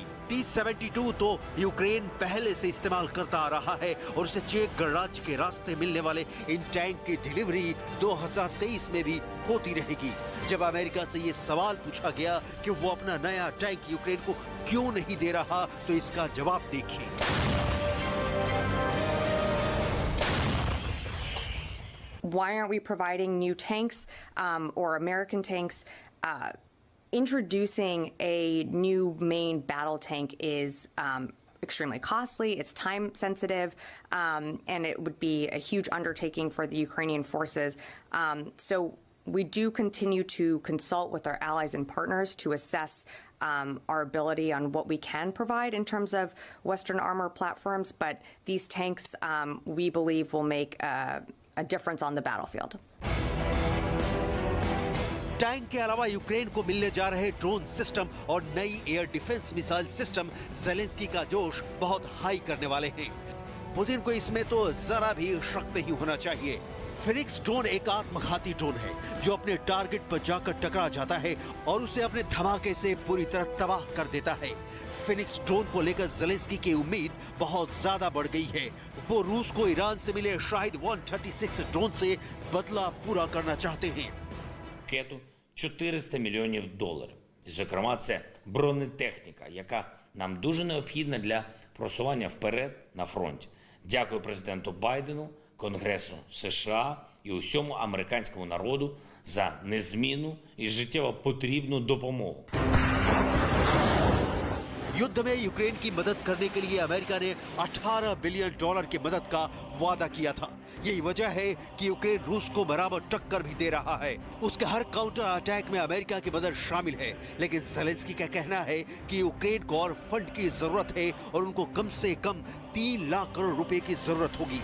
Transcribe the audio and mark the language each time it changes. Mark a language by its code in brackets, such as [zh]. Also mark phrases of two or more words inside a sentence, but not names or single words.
[hi] T-72 तो यूक्रेन पहले से इस्तेमाल करता आ रहा है और उसे चेक गणराज्य के रास्ते मिलने वाले इन टैंक की डिलीवरी 2023 में भी होती रहेगी। जब अमेरिका से ये सवाल पूछा गया कि वो अपना नया टैंक यूक्रेन को क्यों नहीं दे रहा, तो इसका जवाब देखिए। [en] Why aren't we providing new tanks or American tanks? Introducing a new main battle tank is extremely costly, it's time sensitive, and it would be a huge undertaking for the Ukrainian forces. So we do continue to consult with our allies and partners to assess our ability on what we can provide in terms of Western armor platforms, but these tanks we believe will make a difference on the battlefield. [hi] टैंक के अलावा यूक्रेन को मिलने जा रहे [en] drone system [hi] और नई [en] air defense missile system [hi] ज़ेलेंस्की का जोश बहुत हाई करने वाले हैं। पुतिन को इसमें तो जरा भी शक नहीं होना चाहिए। फिनिक्स ड्रोन एक आत्मघाती ड्रोन है जो अपने टारगेट पर जाकर टकरा जाता है और उसे अपने धमाके से पूरी तरह तबाह कर देता है। फिनिक्स ड्रोन को लेकर ज़ेलेंस्की की उम्मीद बहुत ज्यादा बढ़ गई है। वो रूस को ईरान से मिले शाहिद 136 ड्रोन से बदला पूरा करना चाहते हैं। [uk] Ракету $400 мільйонів. Зокрема, це бронетехніка, яка нам дуже необхідна для просування вперед на фронті. Дякую президенту Байдену, Конгресу США і усьому американському народу за незмінну і життєво потрібну допомогу. [hi] युद्ध में यूक्रेन की मदद करने के लिए अमेरिका ने $18 बिलियन की मदद का वादा किया था। यही वजह है कि यूक्रेन रूस को बराबर टक्कर भी दे रहा है। उसके हर [en] counter attack [hi] में अमेरिका की मदद शामिल है, लेकिन ज़ेलेंस्की का कहना है कि यूक्रेन को और फंड की जरूरत है और उनको कम से कम 3 लाख करोड़ रुपए की जरूरत होगी।